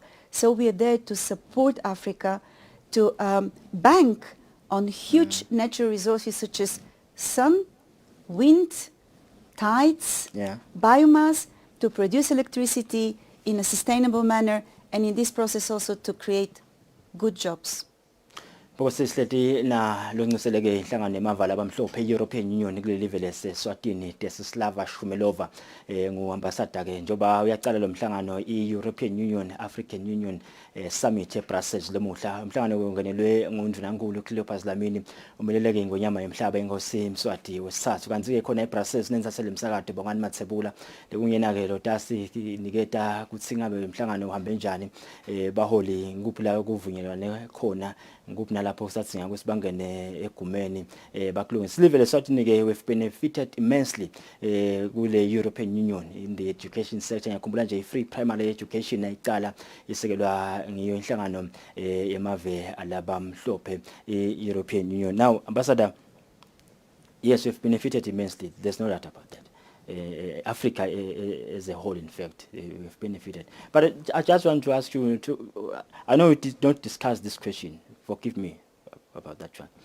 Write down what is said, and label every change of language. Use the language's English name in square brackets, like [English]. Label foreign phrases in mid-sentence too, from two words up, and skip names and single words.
[English] So we are there to support Africa to bank on huge natural resources such as sun, wind, tides, biomass, to produce electricity in a sustainable manner, and in this process also to create good jobs. [Swati] Bosisihleti na longiseleke inhlangano yemavala abamhlophe e-European Union kuleli live lase-Eswatini Desislava Shumelova ngu-ambassador ke njoba uyaqala lo mhlangano i-European Union African Union Summit eBrussels lemuhla. Umhlangano ungenelwe nguNdunankulu Cleopas Dlamini umeleleke ngonyama yemhlaba enkosi Mswati wesithathu. Kanti ke khona eBrussels nensasele umsakade bongani Mathebula lekungena ke lo tasi niketa kuthi ngabe umhlangano uhambe njani baholi nguphi la kuvunyelwane khona nguphi nalapho kusathi ngakho sibangene egumeni bakulungisa live leswathi ke [English] we've benefited immensely [Swati] kule European Union [English] in the education sector. [Swati] Ngiyakhumbula nje i- [English] free primary education [Swati] ayicala isekelwa ngiyo inhlangano yemave alabamhlophe European Union. [English] Now, Ambassador, yes, we've benefited immensely. There's no doubt about that. Africa as a whole, in fact, we've benefited. But I just want to ask you I know we did not discuss this question, forgive me about that one.